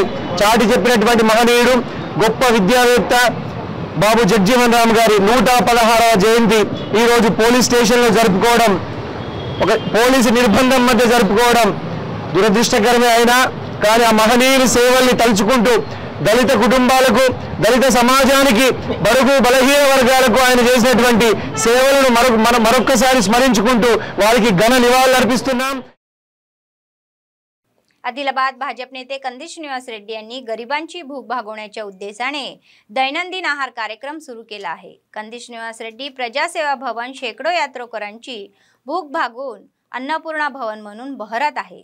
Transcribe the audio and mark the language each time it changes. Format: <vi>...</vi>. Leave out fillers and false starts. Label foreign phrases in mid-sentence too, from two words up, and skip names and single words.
<te>చాటి చెప్పినటువంటి మహనీయుడు, గొప్ప విద్యావేత్త బాబు జగ్జీవన్ రామ్ గారి 116వ జయంతి ఈరోజు పోలీస్ స్టేషన్లో జరుపుకోవడం, ఒక పోలీసు నిర్బంధం మధ్య జరుపుకోవడం దురదృష్టకరమే అయినా కానీ ఆ మహనీయుని సేవల్ని తలుచుకుంటూ దళిత కుటుంబాలకు దళిత సమాజానికి బడుగు బలహీన వర్గాలకు ఆయన చేసినటువంటి సేవలను మరొక్కసారి స్మరించుకుంటూ వారికి ఘన నివాళులు अर्पिస్తున్నాం.</te> <mr>आदिलाबाद भाजप नेते कंदी श्रीनिवास रेड्डी यांनी गरिबांची भूक भागवण्याच्या उद्देशाने दैनंदिन आहार कार्यक्रम सुरू केला आहे. कंदी श्रीनिवास रेड्डी प्रजासेवा भवन शेकडो यात्रेकरूंची भूक भागवून अन्नपूर्णा भवन म्हणून बहरत आहे.</mr>